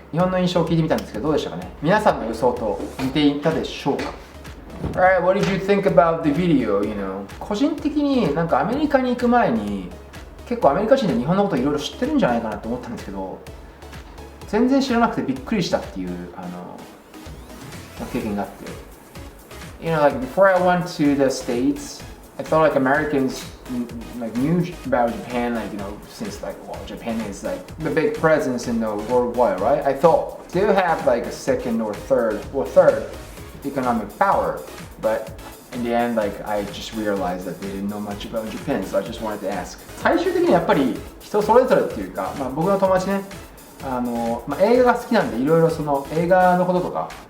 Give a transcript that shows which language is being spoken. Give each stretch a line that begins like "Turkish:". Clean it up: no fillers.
Japanese: 日本の印象を聞いてみたんですけどどうでしたかね。皆さんの予想と似ていたでしょうか。
English: Alright, what did you think about the video?
Japanese: 個人的になんかアメリカに行く前に結構アメリカ人で日本のこといろいろ知ってるんじゃないかなと思ったんですけど、全然知らなくてびっくりしたっていう経験があって。
English: Like before I went to the States, I thought like Americans like knew about Japan, since Japan is like the big presence in the worldwide, right? I thought they have like a second or third economic power, but in the end, like I just realized that they didn't know much about Japan, so I just wanted to ask.
Japanese: 最終的にやっぱり人それぞれっていうか、僕の友達ね、映画が好きなんでいろいろその映画のこととか